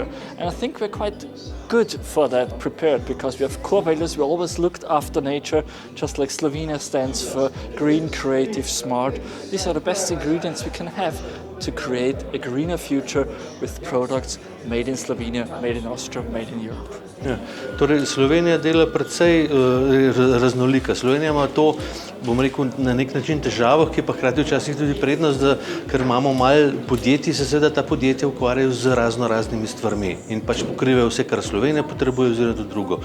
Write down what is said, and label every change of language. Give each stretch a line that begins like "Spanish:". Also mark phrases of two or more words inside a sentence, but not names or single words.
English: And I think we're quite good for that, prepared, because we have core values. We always looked after nature, just like Slovenia stands for green, creative, smart. These are the best ingredients we can have to create a greener future with products made in Slovenia, made in Austria, made in Europe.
Slovenian: Ja, torej Slovenija dela precej raznolika. Slovenija ima to, bom rekel, na nek način težavo, ki je pa hkrati včasih tudi prednost, ker imamo malo podjetij, se seveda ta podjetja ukvarjajo z raznimi stvarmi in pač pokrivajo vse, kar Slovenija potrebuje oziroma tudi drugo.